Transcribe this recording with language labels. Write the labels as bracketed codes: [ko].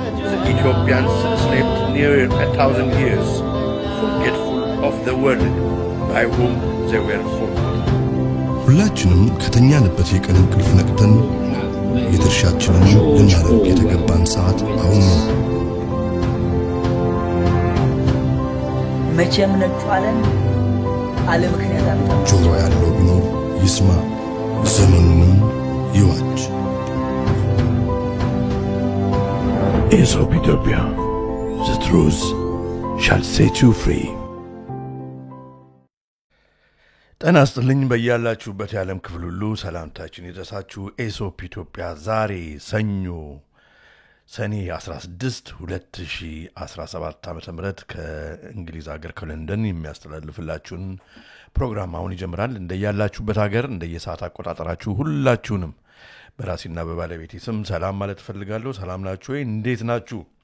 [en] The Ethiopians slept near 1,000 years, forgetful of the world by whom they were forgotten. [am] ሁላችንም ከተኛንበት የቀን እንቅልፍ ነቅተን የድርሻችንን ልናደርግ የተገባን ሰዓት አሁን ነው። መቼም ነጥፋለን አለ ምክንያት አመጣ ጆሮ ያለው ቢኖር ይስማ ዘመኑንም ይዋጅ። [en] Aesop Ethiopia, the truth shall set you free. [am] ጤና ይስጥልኝ በያላችሁበት የዓለም ክፍል ሁሉ ሰላምታችን ይድረሳችሁ። ኤሶፕ ኢትዮጵያ ዛሬ ሰኞ ሰኔ 16 2017 ዓ.ም ከእንግሊዝ ሀገር ከለንደን የሚያስተላልፍላችሁን ፕሮግራም አሁን ይጀምራል። እንደያላችሁበት ሀገር እንደየሰዓት አቆጣጠራችሁ ሁላችሁንም በራሴና በባለቤቴ ስም ሰላም ማለት ፈልጋለሁ። ሰላም ናችሁ ወይ? እንዴት ናችሁ?